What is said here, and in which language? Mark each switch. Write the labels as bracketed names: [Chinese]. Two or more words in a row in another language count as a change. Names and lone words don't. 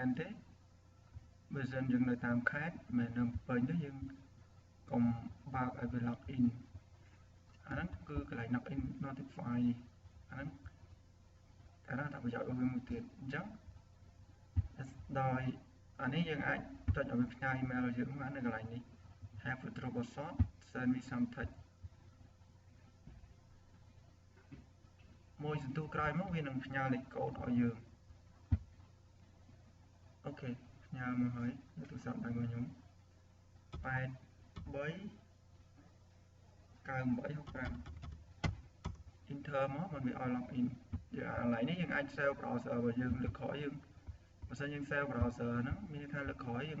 [Khmer] នទេបើសិនយើងនៅតាមខេត្តមិននៅពេញទេយើងកុំបើកឲ្យវា login អាហ្នឹងគឺកន្លែង [English] login notify [Khmer] អាហ្នឹងតែថាប្រយោជន៍របស់វាមួយទៀតអញ្ចឹងដោយអានេះយើងអាចចុចឲ្យវាផ្ញើ email យើងបាននៅកន្លែងនេះ [English] have a troubleshot send me some text [Khmer] មួយសន្ទុះក្រោយមកវានឹងផ្ញើលេខកូដឲ្យយើង អូខេផ្ញើមកហើយនៅទូរស័ព្ទដៃរបស់ខ្ញុំ8 enter មកมันវាឲ្យ login យើងអាកន្លែងនេះយើងអាច [English] save browser [Khmer] របស់យើងលើកក្រោយយើងបើសិនយើង [English] save browser [Khmer] ហ្នឹងមានន័យថាលើកក្រោយយើង